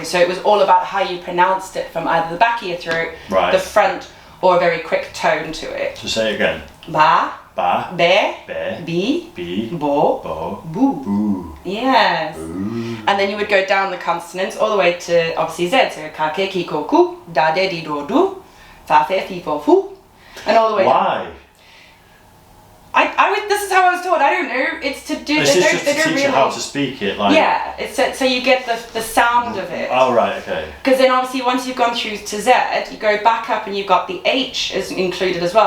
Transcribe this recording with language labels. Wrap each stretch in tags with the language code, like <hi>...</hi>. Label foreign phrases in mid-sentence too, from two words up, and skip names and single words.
<en>So it was all about how you pronounced it from either the back of your throat, the front, or a very quick tone to it. So say it again. Ba, be, bi, bo, bu. Yes. Boo. And then you would go down the consonants all the way to obviously Z. So ka, ke, ki, ko, ku, da, de, di, do, du, fa, fe, fi, fo, fu, and all the way. Why? This is how I was taught. I don't know. It's to do. Is this just to teach you how to speak it? Like. Yeah. It's so you get the sound of it. Oh right, okay. Because then obviously once you've gone through to Z, you go back up and you've got the H is included as well.</en>